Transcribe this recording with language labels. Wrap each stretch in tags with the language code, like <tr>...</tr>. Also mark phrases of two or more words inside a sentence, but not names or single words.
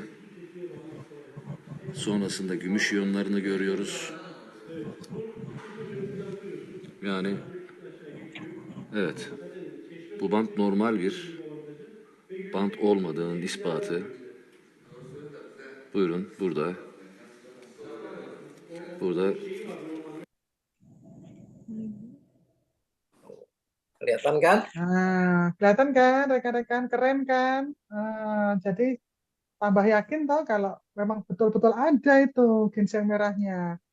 <tr>Sonrasında gümüş iyonlarını görüyoruz. Yani evet, bu bant normal bir bant olmadığının ispatı. Buyurun burada.</tr> <id>Kelihatan kan? Nah, kelihatan kan rekan-rekan, keren kan? Jadi tambah yakin toh kalau memang betul-betul ada itu ginseng merahnya.</id>